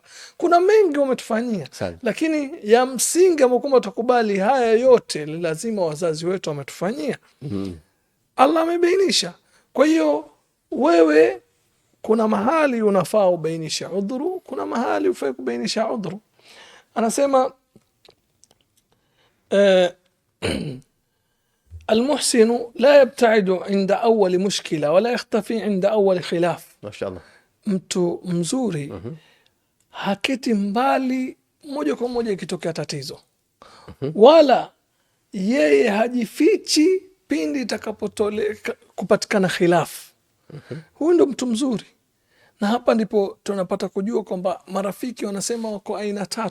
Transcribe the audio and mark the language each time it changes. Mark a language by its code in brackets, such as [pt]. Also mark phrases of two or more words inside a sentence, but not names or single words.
[sw] Kuna mengi wametufanyia, lakini ya msingi ambao tukubali haya yote lazima wazazi wetu wametufanyia. Allah amebainisha. Kwa hiyo wewe kuna mahali unafaa ubainishe udhuru, kuna mahali ufai kubainisha udhuru. [ar] Anasema المحسن لا يبتعد عند أول مشكلة ولا يختفي عند أول خلاف. ما شاء الله. [sw] Mtu mzuri haketi mbali moja kwa moja ikitokea tatizo, wala yeye hajifichi pindi itakapotoleka kupatikana khilafu. Huyu ndo mtu mzuri. Na hapa ndipo tunapata kujua kwamba marafiki wanasema wako aina 3.